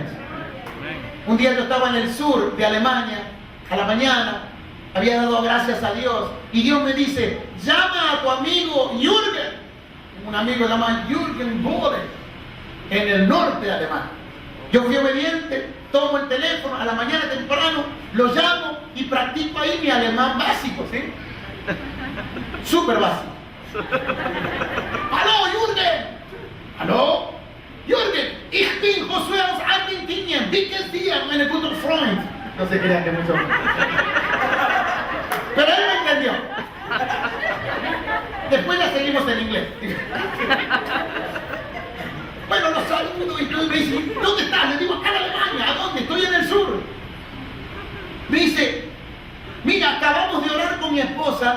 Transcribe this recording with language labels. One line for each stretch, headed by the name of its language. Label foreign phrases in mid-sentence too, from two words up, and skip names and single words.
Spanish: Un día yo estaba en el sur de Alemania, a la mañana, había dado gracias a Dios, y Dios me dice, llama a tu amigo Jürgen, un amigo llamado Jürgen Bode, en el norte de Alemania. Yo fui obediente, tomo el teléfono a la mañana temprano, lo llamo y practico ahí mi alemán básico, ¿sí? Súper básico. ¡Aló, Jürgen! ¡Aló!
German: Jürgen, ich bin Josué aus Argentinien. Wie geht's dir, meine guten Freund?
Spanish: No se crean que mucho. Pero él me entendió. Después ya seguimos en inglés. Bueno, los saludo y todo. Me dice, ¿dónde estás? Le digo, acá en Alemania. ¿A dónde? Estoy en el sur. Me dice, mira, acabamos de orar con mi esposa.